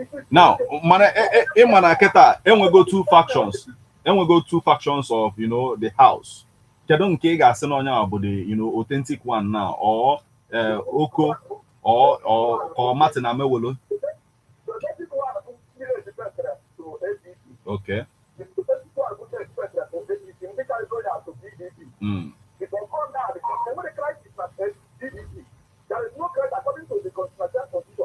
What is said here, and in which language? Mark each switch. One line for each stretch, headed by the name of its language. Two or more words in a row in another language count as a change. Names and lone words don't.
English: Now,
Igbo: mana keta, enwego
English: two factions. Enwego two factions of, you know, the house.
Igbo: Kedu nke ga-asị na onye bụ
English: the, you know, authentic one now,
Igbo: or Oko, or Martin Amewolo.
English: Okay. Mm. Because on that, because when the crisis at EEDC, there is no crisis according to the constitutional constitution.